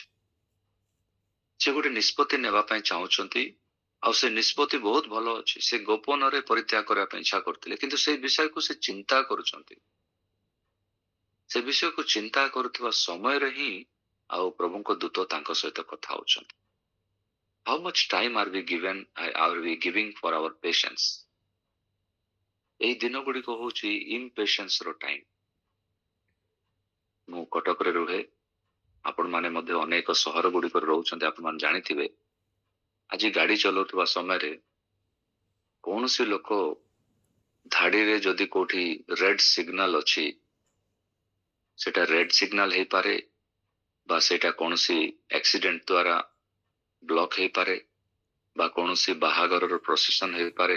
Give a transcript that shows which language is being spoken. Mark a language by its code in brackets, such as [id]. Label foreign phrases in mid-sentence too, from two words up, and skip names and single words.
[or] ସେ ଗୋଟେ ନିଷ୍ପତ୍ତି ନେବା ପାଇଁ ଚାହୁଁଛନ୍ତି ଆଉ ସେ ନିଷ୍ପତ୍ତି ବହୁତ ଭଲ ଅଛି। ସେ ଗୋପନରେ ପରିତ୍ୟାଗ କରିବା ପାଇଁ ଇଚ୍ଛା କରୁଥିଲେ, କିନ୍ତୁ ସେ ବିଷୟକୁ ସେ ଚିନ୍ତା କରୁଛନ୍ତି। ସେ ବିଷୟକୁ ଚିନ୍ତା କରୁଥିବା ସମୟରେ ହିଁ ଆଉ ପ୍ରଭୁଙ୍କ ଦୂତ ତାଙ୍କ ସହିତ କଥା ହଉଛନ୍ତି। [en] How much time are we giving for our patience? [or] ଏହି ଦିନ ଗୁଡ଼ିକ ହଉଛି impatience ର ଟାଇମ। ମୁଁ କଟକରେ ରୁହେ, ଆପଣମାନେ ମଧ୍ୟ ଅନେକ ସହର ଗୁଡ଼ିକରେ ରହୁଛନ୍ତି, ଆପଣମାନେ ଜାଣିଥିବେ। ଆଜି ଗାଡି ଚଲାଉଥିବା ସମୟରେ କୌଣସି ଲୋକ ଧାଡିରେ ଯଦି କୋଉଠି [en] red signal [or] ଅଛି, ସେଟା [en] red signal [or] ହେଇପାରେ ବା ସେଟା କୌଣସି ଆକ୍ସିଡେଣ୍ଟ ଦ୍ୱାରା ବ୍ଲକ୍ ହେଇପାରେ ବା କୌଣସି ବାହାଘରର ପ୍ରୋସେସନ ହେଇପାରେ।